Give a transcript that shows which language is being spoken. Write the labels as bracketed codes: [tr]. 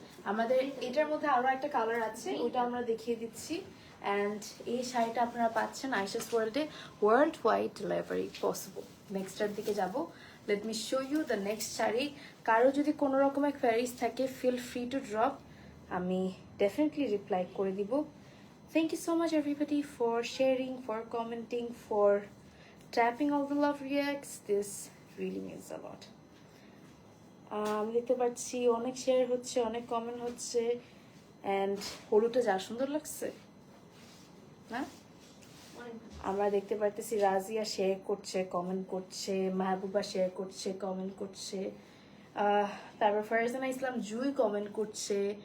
[bn] আমাদের এটার মধ্যে আরো একটা কালার আছে, ওটা আমরা দেখিয়ে দিচ্ছি। এন্ড এই শাড়িটা আপনারা পাচ্ছেন আয়েশাস ওয়ার্ল্ডে, [en] World wide delivery possible. [bn] নেক্সটার দিকে যাব। [en] Let me show you the next sari. [bn] কারো যদি কোনো রকমের কোয়ারিজ থাকে, [en] feel free to drop, [bn] আমি ডেফিনেটলি রিপ্লাই করে দিব। [en] Thank you so much everybody for sharing, for commenting, for tapping all the love reacts. This really means a lot. [bn] আমি দেখতে পাচ্ছি অনেক শেয়ার হচ্ছে, অনেক কমেন্ট হচ্ছে। অ্যান্ড হলুদটা যা সুন্দর লাগছে না? আমরা দেখতে পারতেছি রাজিয়া শেয়ার করছে, কমেন্ট করছে, মাহবুবা শেয়ার করছে, কমেন্ট করছে, তারপর ফারজানা ইসলাম জুই কমেন্ট করছে।